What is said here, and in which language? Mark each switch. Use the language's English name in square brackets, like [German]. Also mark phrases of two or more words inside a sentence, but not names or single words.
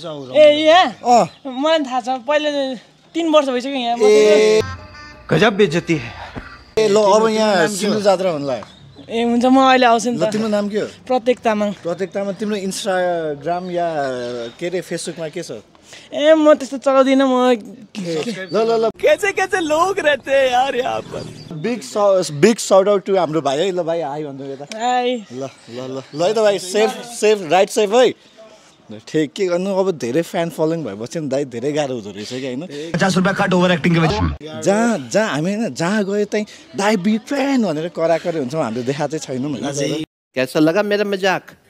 [Nepali] ए यहाँ मलाई थाहा छ पहिला 3 वर्ष भइसक्यो यहाँ [Hindi] गजब बेइज्जती है [Nepali] ए ल अब यहाँ सिन्धु जात्रा हुनु लाग्यो ए हुन्छ म अहिले आउँछु नि त तिम्रो नाम के हो प्रत्येक तामाङ तिम्रो इन्स्टाग्राम या के अरे फेसबुकमा के छ ए म त्यस्तो चलाउँदिनँ म ल [Hindi] कैसे लोग रहते हैं यार यहाँ पर [English] big shout out to [Nepali] हाम्रो भाइ है ल भाइ आइ भन्नु यता ल है त भाइ [English] safe right safe [Nepali] है ठिक के गर्नु अब धेरै [English] fan following [Nepali] भएपछि नि दाइ धेरै गाह्रो हुँदो रहेछ कि होइन [Hindi] 50 रुपया कट [English] over acting [Hindi] के वजह [Nepali] जहाँ हामी होइन जहाँ गयो त्यहीँ दाइ [English] big fan [Nepali] भनेर कराकरी हुन्छौँ हामीले देखाएको चाहिँ छैनौँ होइन [Hindi] कैसा लगा मेरा मजाक